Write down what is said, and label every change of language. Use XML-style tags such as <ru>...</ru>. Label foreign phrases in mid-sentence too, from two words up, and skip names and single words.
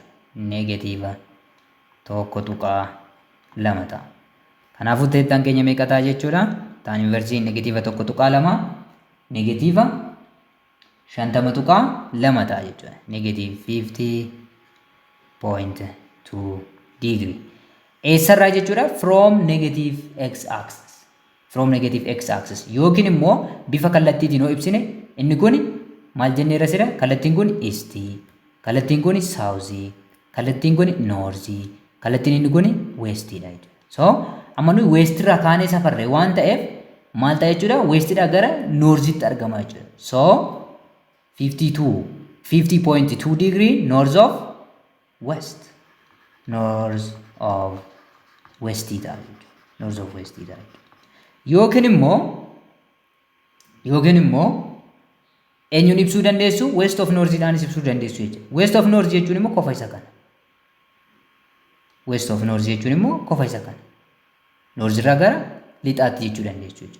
<om>Negative 1.2 ta'a. Kanaafuu teettaan keenya meeqa ta'a jechuudha? Tan inversiin negative 1.2 negative 50.2 ta'a jechuudha.</om> <en>Negative 50.2 degree.</en> <om>Eessarraa jechuudha?</om> <en>From negative x axis. From negative x axis.</en> <om>Yookiin immoo bifa kallattiitiin yoo ibsine inni kun maal jennee rasira? Kallattiin kun east, kallattiin kun south, kallattiin kun north, kallattiin inni kun west dha jechuudha. So amma nuyi west irraa kaanee safarre waan ta'eef maal ta'a jechuudha? West dhaa gara northitti argama jechuudha.</om> <en>So 50.2 degree north of west. North of west</en> <om>dha jechuudha.</om> <en>North of west</en> <om>dha jechuudha. Yookiin immoo eenyuun ibsuu dandeessu?</om> <en>West of north</en> <om>dhaanis ibsuu dandeessu jechuudha.</om> <en>West of north</en> <om>jechuun immoo qofa isa kana.</om> <en>West of north</en> <om>jechuun immoo qofa isa kana. North irraa gara lixaatti jechuu dandeessu jechuudha.</om>